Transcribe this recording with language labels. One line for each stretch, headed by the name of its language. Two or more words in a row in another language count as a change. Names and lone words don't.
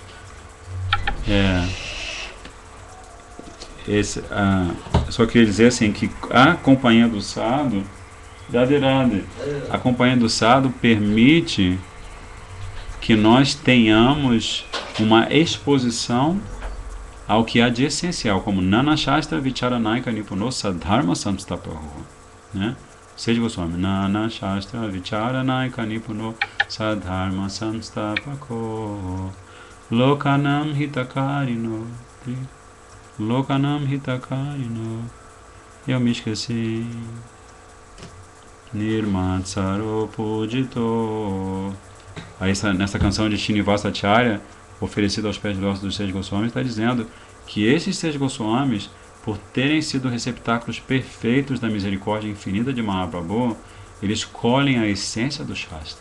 Portuguese: Só queria dizer assim que a companhia do Sadhu, a companhia do Sadhu permite que nós tenhamos uma exposição ao que há de essencial, como
Sanskrit: Nana Shastra Vicharanaika Nipuno Sadharma Samstapaho,
Portuguese: né?
Sanskrit: Seja Goswami, नाना शास्त्र विचारणैक निपुणौ सद्धर्म संस्थापकौ लोकानां हितकारिणौ
Portuguese: eu me esqueci
Sanskrit: निर्मत्सरौ पूजितौ.
Portuguese: Aí nessa canção de Srinivasacharya, oferecida aos pés dos 6 Goswamis, está dizendo que esses 6 Goswamis, por terem sido receptáculos perfeitos da misericórdia infinita de Mahaprabhu, eles colhem a essência do Shastra.